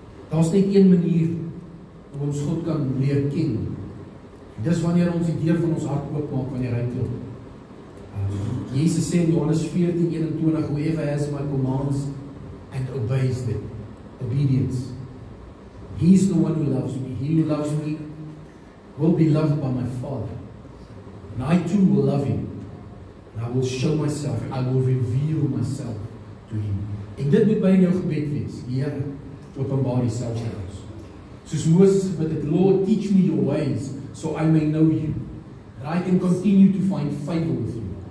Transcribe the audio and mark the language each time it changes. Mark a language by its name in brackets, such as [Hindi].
[Afrikaans] Daar's net een manier hoe ons God kan leer ken. Dis wanneer ons die deur van ons hart oopmaak wanneer hy klop. Jesus sê in Johannes 14:21, [English] whoever has my commands and obeys them obedience. He's the one who loves me. He who loves me will be loved by my Father. And I too will love him. And I will show myself. I will reveal myself to him. [Afrikaans] En dit moet by in jou gebed wees. Here, openbaar jouself aan ons. Soos Moses gebid het, [English] Lord, teach me your ways, so I may know you. That I can continue to find favor with you.